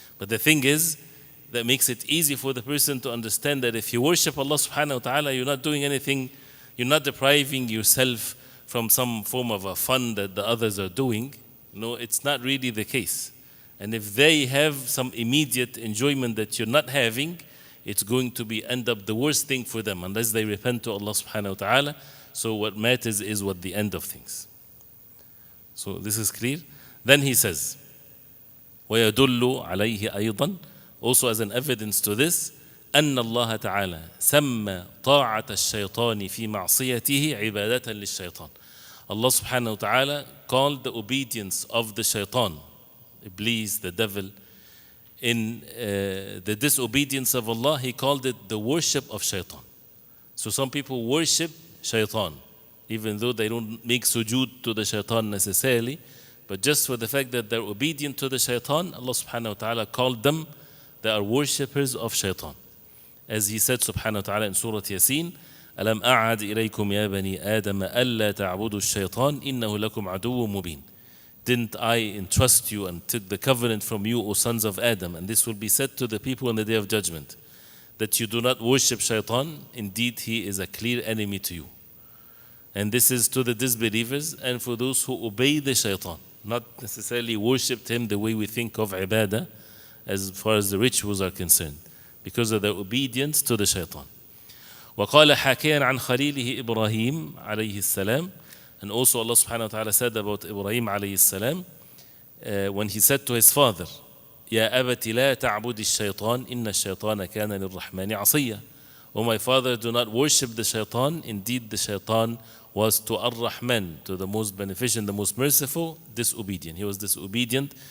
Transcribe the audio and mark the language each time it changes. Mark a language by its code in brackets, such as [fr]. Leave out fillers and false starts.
[en] But the thing is, that makes it easy for the person to understand that if you worship Allah subhanahu wa ta'ala, you're not doing anything, you're not depriving yourself from some form of a fun that the others are doing. No, it's not really the case. And if they have some immediate enjoyment that you're not having, it's going to end up the worst thing for them unless they repent to Allah subhanahu wa ta'ala. So what matters is what the end of things. So this is clear. Then he says, [ar] وَيَدُلُّ عَلَيْهِ أَيْضًا, [en] also as an evidence to this, [ar] أن الله تعالى سمى طاعة الشيطان في معصيته عبادة للشيطان. [en] Allah subhanahu wa ta'ala called the obedience of the shaitan, Iblis, the devil, in the disobedience of Allah, he called it the worship of shaitan. So some people worship shaitan, even though they don't make sujood to the shaitan necessarily, but just for the fact that they're obedient to the shaitan, Allah subhanahu wa ta'ala called them, they are worshippers of shaitan. As he said subhanahu wa ta'ala in Surah Yasin, [ar] أَلَمْ أَعَدْ إِلَيْكُمْ يَا بَنِي آدَمَ أَلَّا تَعْبُدُوا الشَّيْطَانِ إِنَّهُ لَكُمْ عَدُوٌّ مُبِينٌ. [en] didn't I entrust you and took the covenant from you, O sons of Adam? And this will be said to the people on the day of judgment, that you do not worship shaitan. Indeed, he is a clear enemy to you. And this is to the disbelievers and for those who obey the shaitan, not necessarily worshipped him the way we think of ibadah as far as the rituals are concerned, because of their obedience to the shaitan. [ar] وقال حكيا عن خليله إبراهيم عليه السلام. [en] And also Allah subhanahu wa ta'ala said about Ibrahim alayhi السلام, when he said to his father, [ar] يا أبت لا تعبد الشيطان إن الشيطان كان للرحمن عصيا. [en] O my father, do not worship the shaitan. Indeed, the shaitan was to Ar-Rahman, to the most beneficent, the most merciful, disobedient. He was disobedient.